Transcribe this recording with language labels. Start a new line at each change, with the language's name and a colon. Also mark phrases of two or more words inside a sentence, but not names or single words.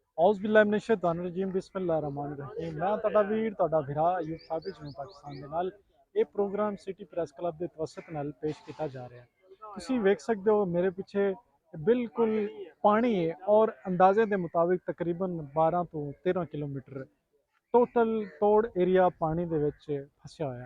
Arabic: أعوذ بالله من الشيطان الرجيم بسم الله الرحمن الرحيم.
Punjabi: मैं ਤੁਹਾਡਾ ਵੀਰ ਤੁਹਾਡਾ ਭਰਾ ਅਯੂਬ ਸਾਬਿਤ ਨੂੰ ਪਾਕਿਸਤਾਨ ਦੇ ਨਾਲ ਇਹ ਪ੍ਰੋਗਰਾਮ ਸਿਟੀ ਪ੍ਰੈਸ ਕਲੱਬ ਦੇ ਤਵਸਤ ਨਾਲ ਪੇਸ਼ ਕੀਤਾ ਜਾ ਰਿਹਾ ਹੈ। ਤੁਸੀਂ ਵੇਖ ਸਕਦੇ ਹੋ ਮੇਰੇ ਪਿੱਛੇ ਬਿਲਕੁਲ ਪਾਣੀ ਹੈ ਔਰ ਅੰਦਾਜ਼ੇ ਦੇ ਮੁਤਾबिक ਤਕਰੀਬਨ 12 ਤੋਂ 13 ਕਿਲੋਮੀਟਰ ਟੋਟਲ ਤੋੜ ਏਰੀਆ ਪਾਣੀ ਦੇ ਵਿੱਚ ਫਸਿਆ ਹੋਇਆ।